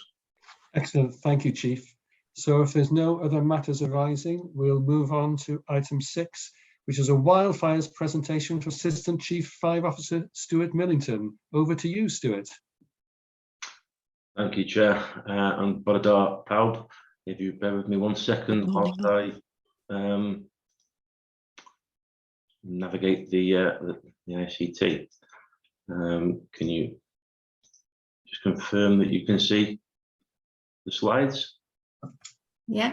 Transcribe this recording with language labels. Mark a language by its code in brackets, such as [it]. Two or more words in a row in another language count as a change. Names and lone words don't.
[en] Excellent, thank you, Chief. So if there's no other matters arising, we'll move on to item 6, which is a wildfires presentation for Assistant Chief Fire Officer Stuart Millington. Over to you, Stuart. Thank you, Chair, and [cy] bore da pawb. [en] If you bear with me 1 second whilst I navigate the ICT. Can you just confirm that you can see the slides? Yeah.